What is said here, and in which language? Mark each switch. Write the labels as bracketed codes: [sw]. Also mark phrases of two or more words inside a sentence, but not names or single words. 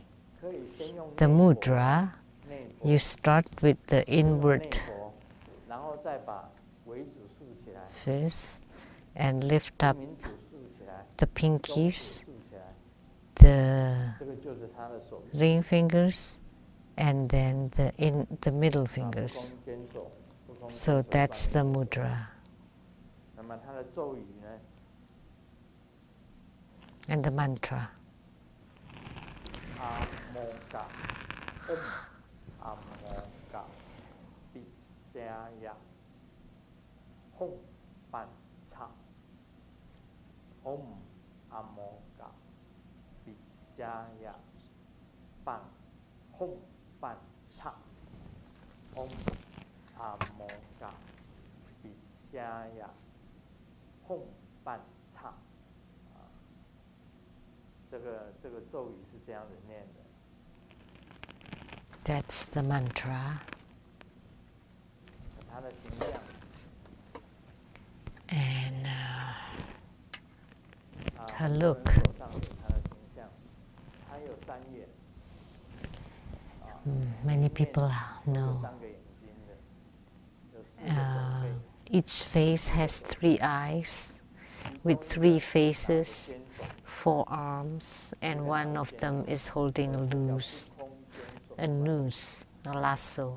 [en] The mudra, you start with the inward fist and lift up the pinkies, the ring fingers, and then the middle fingers. So that's the mudra. And the mantra. [sa] Om Amoga Vijaya Ban Hom Ban Cha. Om Amoga Vijaya Hom Ban Cha. [zh] 这个咒语是这样子念的。 [en] That's the mantra. [zh] 它的形象。 [en] And her look. Many people know. Each face has 3 eyes, with 3 faces, 4 arms, and one of them is holding a noose, a lasso.